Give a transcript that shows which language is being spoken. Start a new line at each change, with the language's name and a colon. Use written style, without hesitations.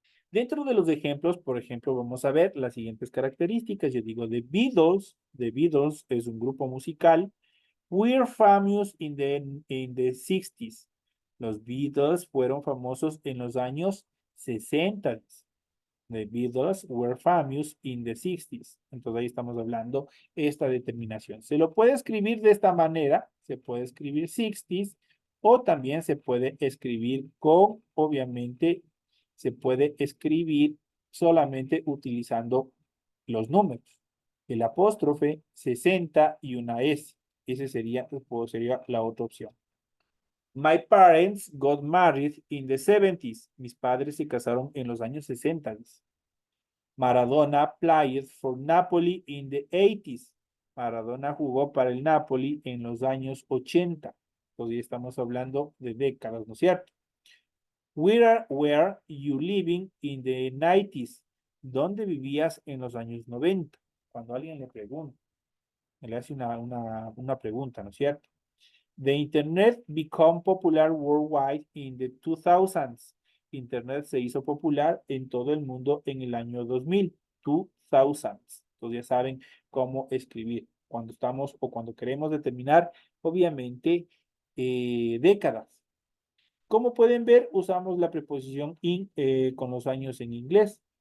Spanish: Dentro de los ejemplos, por ejemplo, vamos a ver las siguientes características. Yo digo The Beatles. The Beatles es un grupo musical.
English: We're famous in the 60s.
Spanish: Los Beatles fueron famosos en los años 60.
English: The Beatles were famous in the 60s.
Spanish: Entonces ahí estamos hablando esta determinación. Se lo puede escribir de esta manera. Se puede escribir 60s o también se puede escribir con, obviamente, se puede escribir solamente utilizando los números. El apóstrofe, 60 y una S. Ese sería la otra opción.
English: My parents got married in the 70s.
Spanish: Mis padres se casaron en los años 60.
English: Maradona played for Napoli in the 80s.
Spanish: Maradona jugó para el Napoli en los años 80. Entonces estamos hablando de décadas, ¿no es cierto?
English: Where were you living in the 90s?
Spanish: ¿Dónde vivías en los años 90? Cuando alguien le pregunta, le hace una pregunta, ¿no es cierto?
English: The Internet became popular worldwide in the 2000s.
Spanish: Internet se hizo popular en todo el mundo en el año 2000. 2000s. Entonces ya saben cómo escribir. cuando estamos o cuando queremos determinar, obviamente, décadas. Como pueden ver, usamos la preposición in con los años en inglés.